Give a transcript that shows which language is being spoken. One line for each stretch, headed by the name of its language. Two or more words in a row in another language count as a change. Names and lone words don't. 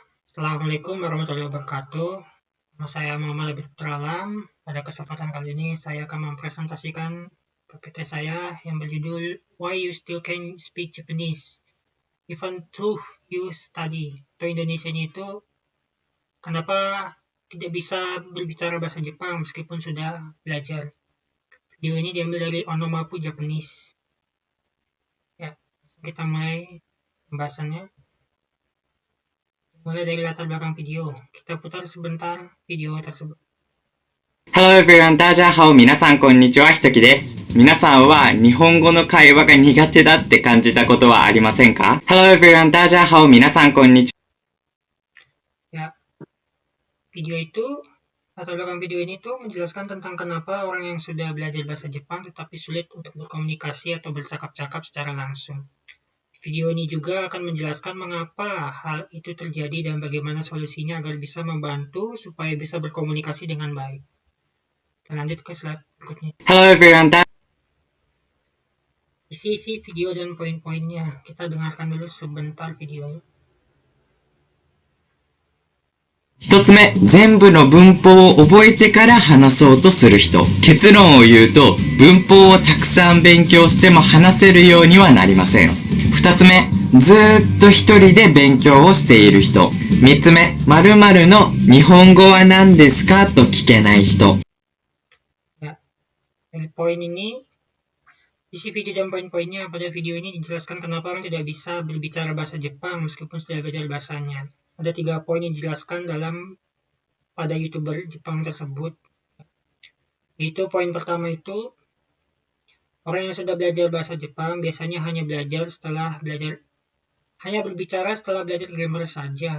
Indonesian: Assalamualaikum warahmatullahi wabarakatuh. Nama saya Muhammad Abid Putralam. Pada kesempatan kali ini saya akan mempresentasikan PPT saya yang berjudul Why You Still Can Speak Japanese Even Though You Study. Atau Indonesianya itu, kenapa tidak bisa berbicara bahasa Jepang meskipun sudah belajar. Video ini diambil dari Onomapu Japanese. Ya, kita mulai pembahasannya. Mulai dari latar belakang video. Kita putar sebentar video tersebut.
English: Hello everyone,
Chinese: 大家好、
Japanese: 皆さんこんにちは、ひときです。皆さんは日本語の会話が苦手だって感じたことはありませんか？
English: Hello everyone,
Chinese: 大家好、
Japanese: 皆さんこんにち
Indonesian: は。Ya, video itu, latar belakang video ini tuh menjelaskan tentang kenapa orang yang sudah belajar bahasa Jepang tetapi sulit untuk berkomunikasi atau bercakap-cakap secara langsung. Video ini juga akan menjelaskan mengapa hal itu terjadi dan bagaimana solusinya agar bisa membantu supaya bisa berkomunikasi dengan baik. Kita lanjut ke slide berikutnya.
English: Hello everyone,
Indonesian: Isi video dan poin-poinnya. Kita dengarkan dulu sebentar videonya.
Japanese: 一つ目、全部の文法を覚えてから話そうとする人。結論を言うと、文法をたくさん勉強しても話せるようにはなりません。二つ目、ずーっと一人で勉強をしている人。三つ目、〇〇の日本語は何ですかと聞けない人。
Indonesian: Ya, dari poin ini, isi video dan poin-poinnya pada video ini dijelaskan kenapa orang tidak bisa berbicara bahasa Jepang meskipun sudah belajar bahasanya. Ada 3 poin yang dijelaskan pada YouTuber Jepang tersebut. Itu poin pertama itu, orang yang sudah belajar bahasa Jepang biasanya hanya berbicara setelah grammar saja.